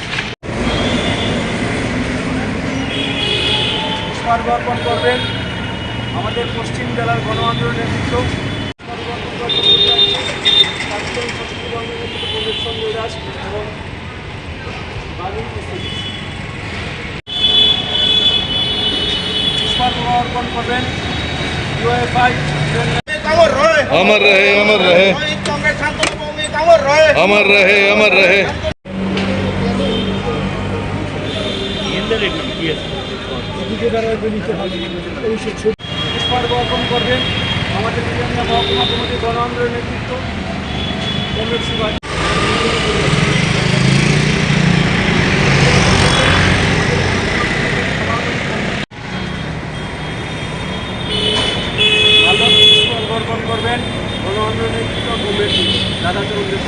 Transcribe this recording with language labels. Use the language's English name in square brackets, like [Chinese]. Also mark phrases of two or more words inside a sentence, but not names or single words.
[Bangla] পরিবর্তন করবেন আমাদের পশ্চিম জেলার গণ আন্দোলন নেতৃত্ব পরিবর্তন করবেন [Hindi] अमर रहे अमर रहे अमर रहे अमर रहे। [Bangla] পরিবর্তন করবেন আমাদের বিভিন্ন মহকুমা কমিটির গণ আন্দোলন নেতৃত্ব কমরেড সুভাষ। পরিবর্তন করবেন গণ আন্দোলন নেতৃত্ব কমরেড দাদা চৌধুরী।